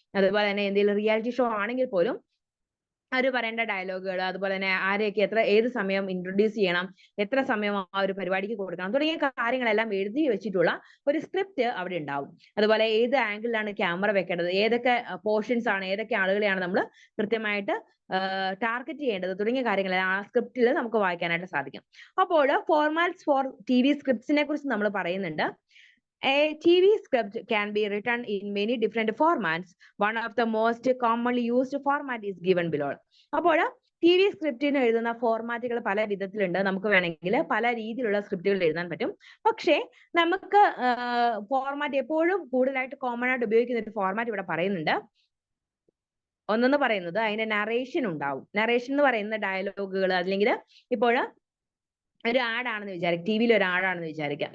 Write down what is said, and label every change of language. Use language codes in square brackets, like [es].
[ml] അതുപോലെ തന്നെ എന്തെങ്കിലും റിയാലിറ്റി ഷോ ആണെങ്കിൽ പോലും അവര് പറയേണ്ട ഡയലോഗുകൾ, അതുപോലെ തന്നെ ആരെയൊക്കെ ഏത് സമയം ഇൻട്രൊഡ്യൂസ് ചെയ്യണം, എത്ര സമയം ആ ഒരു പരിപാടിക്ക് കൊടുക്കണം തുടങ്ങിയ കാര്യങ്ങളെല്ലാം എഴുതി വെച്ചിട്ടുള്ള ഒരു സ്ക്രിപ്റ്റ് അവിടെ ഉണ്ടാവും. അതുപോലെ ഏത് ആംഗിളിലാണ് ക്യാമറ വെക്കേണ്ടത്, ഏതൊക്കെ പോർഷൻസ് ആണ്, ഏതൊക്കെ ആളുകളെയാണ് നമ്മൾ കൃത്യമായിട്ട് ടാർഗറ്റ് ചെയ്യേണ്ടത് തുടങ്ങിയ കാര്യങ്ങൾ ആ സ്ക്രിപ്റ്റിൽ നമുക്ക് വായിക്കാനായിട്ട് സാധിക്കും. അപ്പോൾ ഫോർമാറ്റ്സ് ഫോർ TV സ്ക്രിപ്റ്റ്സിനെ കുറിച്ച് നമ്മൾ പറയുന്നുണ്ട്. [en] A TV script can be written in many different formats. One of the most commonly used format is given below. [ml] അപ്പോൾ TV സ്ക്രിപ്റ്റിന് എഴുതുന്ന ഫോർമാറ്റുകൾ പല വിധത്തിലുണ്ട്. നമുക്ക് വേണമെങ്കിൽ പല രീതിയിലുള്ള സ്ക്രിപ്റ്റുകൾ എഴുതാൻ പറ്റും. പക്ഷേ നമുക്ക് ഫോർമാറ്റ് എപ്പോഴും കൂടുതലായിട്ട് കോമൺ ആയിട്ട് ഉപയോഗിക്കുന്ന ഒരു ഫോർമാറ്റ് ഇവിടെ പറയുന്നുണ്ട്. ഒന്നെന്ന് പറയുന്നത് അതിന്റെ നറേഷൻ ഉണ്ടാവും. നറേഷൻ എന്ന് പറയുന്ന ഡയലോഗുകൾ, അല്ലെങ്കിൽ ഇപ്പോൾ ഒരു ആഡാണെന്ന് വിചാരിക്കുക, ടിവിയിൽ ഒരു ആഡാണെന്ന് വിചാരിക്കുക.